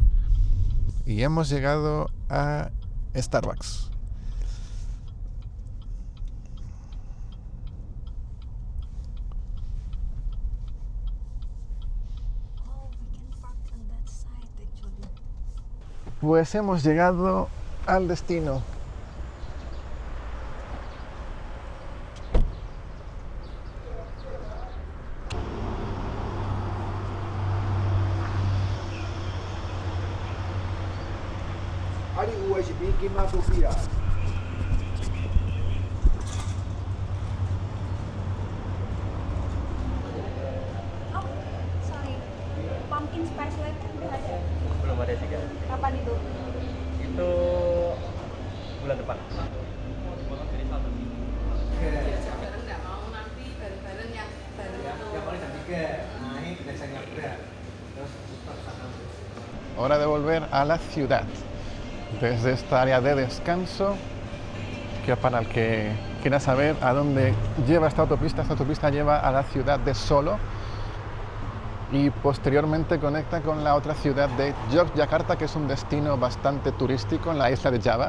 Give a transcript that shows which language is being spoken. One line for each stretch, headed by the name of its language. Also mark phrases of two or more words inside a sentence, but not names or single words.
Spanish: Y hemos llegado a Starbucks. Pues hemos llegado al destino. Hari USB Kimapupira.
English: Oh, sorry.
Indonesian: Pumpkin spice latte udah ada. Belum ada sih, Kak. Kapan itu? Itu bulan depan.
Spanish: Hora de volver a la ciudad desde esta área de descanso, que para el que quiera saber a dónde lleva esta autopista lleva a la ciudad de Solo y posteriormente conecta con la otra ciudad de Yogyakarta, que es un destino bastante turístico en la isla de Java.